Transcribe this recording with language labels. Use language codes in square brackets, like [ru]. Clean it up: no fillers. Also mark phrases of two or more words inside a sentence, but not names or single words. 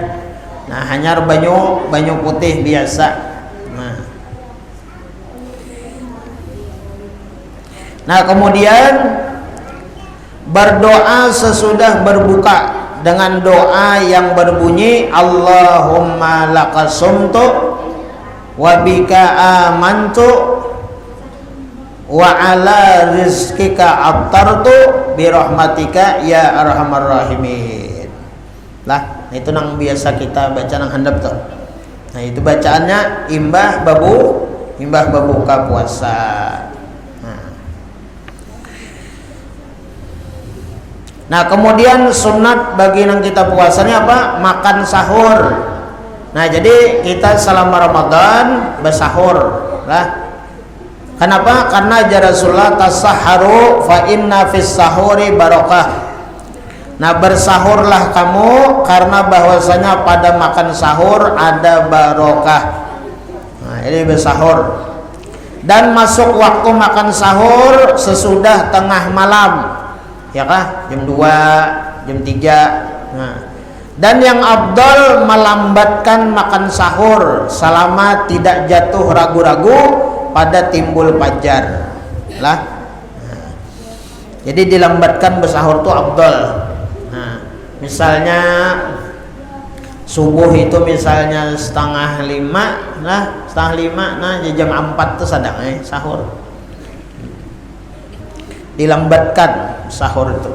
[bjn] Nah, hanya banyu putih biasa. [id] Nah, kemudian berdoa sesudah berbuka dengan doa yang berbunyi [ar] اللهم لك صمت وبك آمنت وعلى رزقك أفطرت برحمتك يا أرحم الراحمين. [bjn] Lah, itu nang biasa kita baca nang handap tuh. Nah, itu bacaannya imbah berbuka puasa. Nah, kemudian sunat bagi nang kita puasanya apa? [id] Makan sahur. Nah, jadi kita selama Ramadan bersahur lah. Kenapa? Karena Rasulullah [ar] تسحروا فإن في السحور بركة. [id] Nah, bersahurlah kamu karena bahwasanya pada makan sahur ada barokah. Nah, ini bersahur. Dan masuk waktu makan sahur sesudah tengah malam. Ya kah? Jam 2, jam 3. Nah, dan yang afdal melambatkan makan sahur selama tidak jatuh ragu-ragu pada timbul fajar lah. Nah, jadi dilambatkan bersahur itu afdal. [bjn] Nah, misalnya subuh itu misalnya 4:30 lah, 4:30, nah jam 4 tuh sadang sahur. [id] Dilambatkan sahur itu.